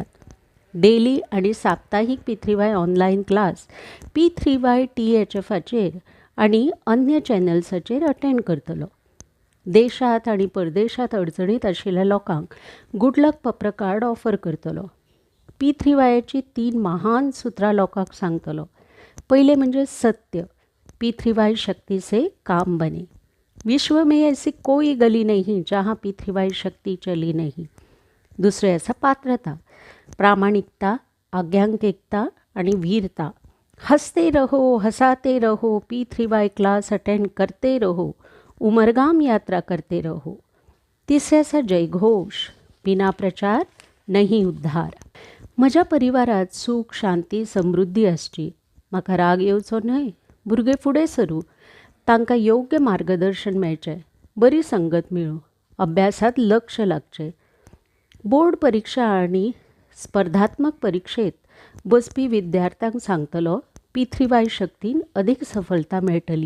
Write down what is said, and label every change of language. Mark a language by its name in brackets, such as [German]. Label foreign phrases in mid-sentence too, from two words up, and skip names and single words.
[Konkani] डेली आनी साप्ताहीक पी3वाय [English] online class [Konkani] पी3वाय THFचेर आनी अन्य चॅनल्साचेर अटेंड करतलो. देशांत आनी परदेशांत अडचणीत आशिल्ल्या लोकांक [English] good luck [Konkani] पप्र कार्ड ऑफर करतलो. पी3वायची 3 महान सुत्रां लोकांक सांगतलो. पयलें म्हणजे सत्य. [Hindi] पी3वाय शक्ती से काम बने. विश्व में ऐसी कोई गली नहीं जहाँ पी3वाय शक्ती चली नहीं. [Konkani] दुसरें आसा पात्रता, प्रामाणिकता, आज्ञांकिकता आनी वीरता. [Hindi] हंसते रहो, हंसाते रहो, पी3वाय [English] class attend [Hindi] करते रहो, उमरगाम यात्रा करते रहो. [Konkani] तिसरें आसा जयघोष, [Hindi] बिना प्रचार नहीं उद्धार. [Konkani] म्हज्या परिवारात सूख, शांती, समृद्धी आसची. म्हाका राग येवचो न्हय. भुरगे फुडें सरूं. तांकां योग्य मार्गदर्शन मेळचें. बरी संगत मेळूं. अभ्यासात लक्ष लागचें. बोर्ड परीक्षा आनी स्पर्धात्मक परीक्षेत बसपी विद्यार्थ्यांक सांगतलो पी3वाय शक्तीन अदीक सफलता मेळटली.